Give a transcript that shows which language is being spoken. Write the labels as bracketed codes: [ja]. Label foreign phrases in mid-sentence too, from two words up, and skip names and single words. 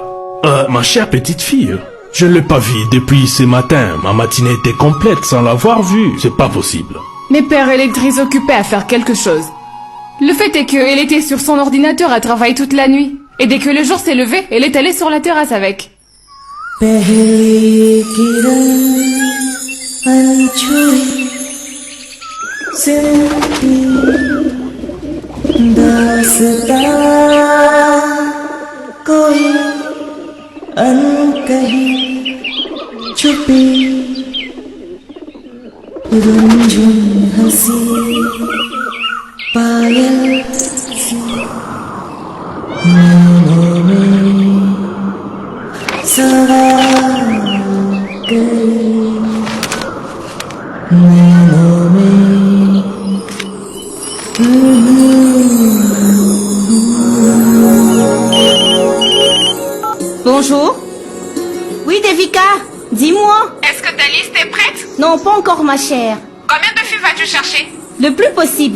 [fr] Ma chère petite fille, je ne l'ai pas vue depuis ce matin. Ma matinée était complète sans l'avoir vue. C'est pas possible. Mes pères, elle est très occupée à faire quelque chose. Le fait est qu'elle était sur son ordinateur à travailler toute la nuit. Et dès que le jour s'est levé, elle est allée sur la terrasse avec. [hi] पहली किरण अनछुई सिमटी दास्तां कोई अनकही छुपी रुंझुन हंसी पायल सी नैनों में सवार गई नैनों में [fr] Bonjour. Oui, Devika, dis-moi. Est-ce que ta liste est prête? Non, pas encore, ma chère. Combien de filles vas-tu chercher? Le plus possible.